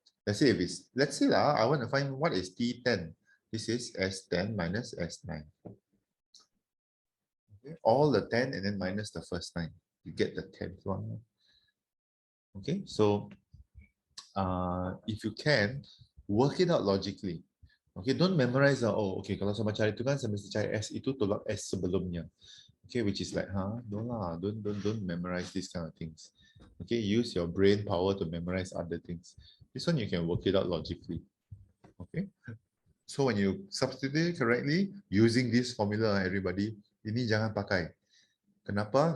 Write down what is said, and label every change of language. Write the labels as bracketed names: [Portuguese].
[English] Let's say if it's, let's say lah, I want to find what is T10. This is S10 minus S9. Okay, all the 10 and then minus the first 9. You get the 10th one. Okay, so if you can, work it out logically. Okay, don't memorize. [Malay] Oh, okay, kalau saya cari itu kan saya mesti cari S itu tolak S sebelumnya. [English] Okay, which is like, don't memorize these kind of things. Okay, use your brain power to memorize other things. This one you can work it out logically. Okay, so when you substitute correctly using this formula, everybody, [Malay] ini jangan pakai. Kenapa?